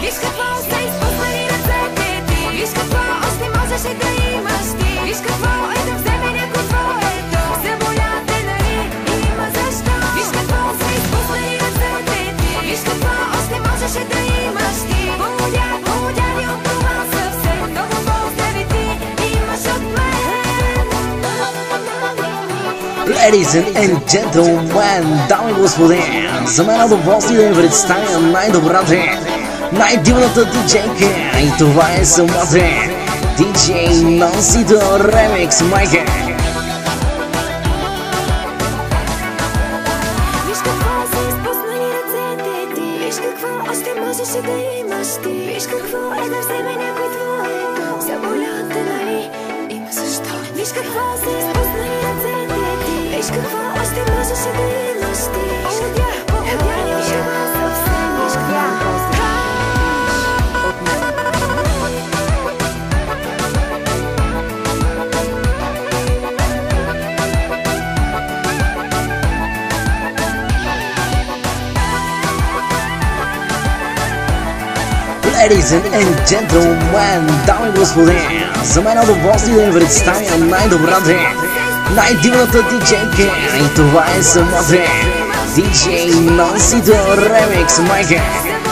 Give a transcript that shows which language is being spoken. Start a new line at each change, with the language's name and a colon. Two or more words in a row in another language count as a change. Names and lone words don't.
Bulgarian: Виж какво се изпуснали ръцете ти, виж какво още можеше да имаш ти, виж какво е да вземе някой твоето. Заболя те, нали, има защо. Виж какво се изпуснали ръцете ти, виж какво още можеше да имаш ти. Полудя ли от това съвсем, много поздрави ти имаш от мен.
English: Ladies and gentlemen,
Bulgarian: дами и господи, за мен е удоволствие да ви представя най-добрата, най-дивната диджейка и това е самата DJ Nancy Remix, майка. Виж какво се изпуснали ръцете ти, виж какво още можеше да имаш ти, виж какво е да вземе някой твоето. Заболя те, нали, има защо. Виж какво се изпуснали ръцете ти, виж какво още можеше да имаш ти. Полудя ли от това съвсем, виж какво от мен.
English: Ladies and gentlemen,
Bulgarian: дами и господи, за мен е удоволствие да ви представя най-добрата, най-дивната диджейка и това е самата DJ Nancy Remix, майка.